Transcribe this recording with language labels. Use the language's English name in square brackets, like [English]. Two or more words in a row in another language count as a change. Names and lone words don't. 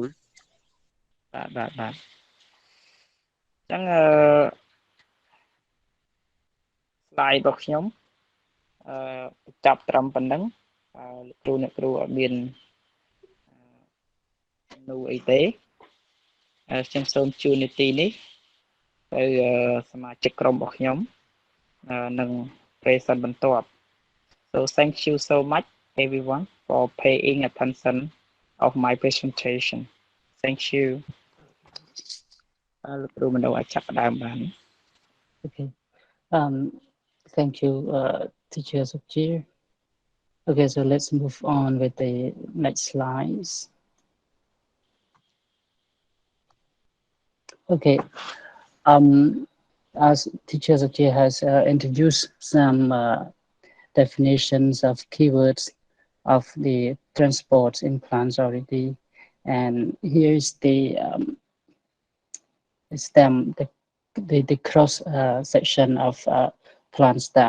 [Khmer] បាទអញ្ចឹងslide របស់ខ្ញុំចាប់ត្រឹមប៉ុណ្ណឹងលោកគ្រូអត់មាន នូអីទេខ្ញុំសូមជូននីតិនេះទៅសមាជិកក្រុមរបស់ខ្ញុំនឹង present បន្ទាប់ [English] so thank you so much everyone for paying attention of my presentation thank you [Khmer] លោកគ្រូមិនដឹងអាចចាប់ផ្ដើមបាន [English] Okay thank you teacher Sukjir. Okay, so let's move on with the next slides. Okay, as teacher Sukjir has introduced some definitions of keywords of the transports in plants already, and here is the stem, the cross section of plant stem.